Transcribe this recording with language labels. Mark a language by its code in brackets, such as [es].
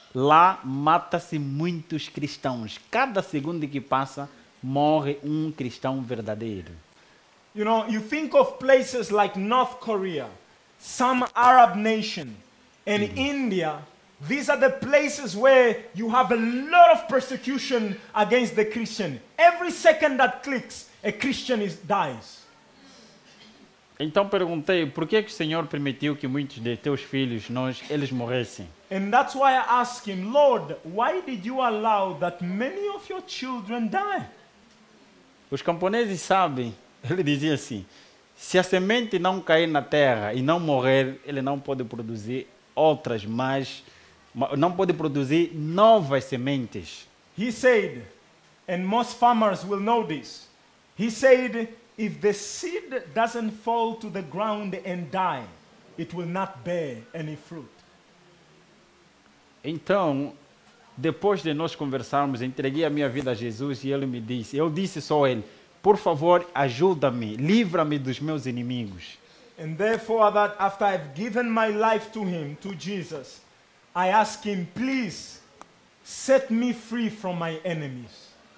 [pt] Lá mata-se muitos cristãos. Cada segundo que passa morre um cristão verdadeiro. [en] You know, you think of places like North Korea, some Arab nation, and India. These are the places where you have a lot of persecution against the Christian. Every second that clicks, a Christian dies. [pt] Então perguntei, por que o Senhor permitiu que muitos de teus filhos, eles morressem? [en] And that's why I asked him, Lord, why did you allow that many of your children die? [pt] Os camponeses sabem, ele dizia assim, se a semente não cair na terra e não morrer, ele não pode produzir outras mais, não pode produzir novas sementes. [en] He said, and most farmers will know this, he said, if the seed doesn't fall to the ground and die, it will not bear any fruit. [pt] Então, depois de nós conversarmos, entreguei a minha vida a Jesus e ele me disse, eu disse só a ele, por favor, ajuda-me, livra-me dos meus inimigos. [en] And therefore, that after I've given my life to him, to Jesus, I ask him, please, set me free from my enemies.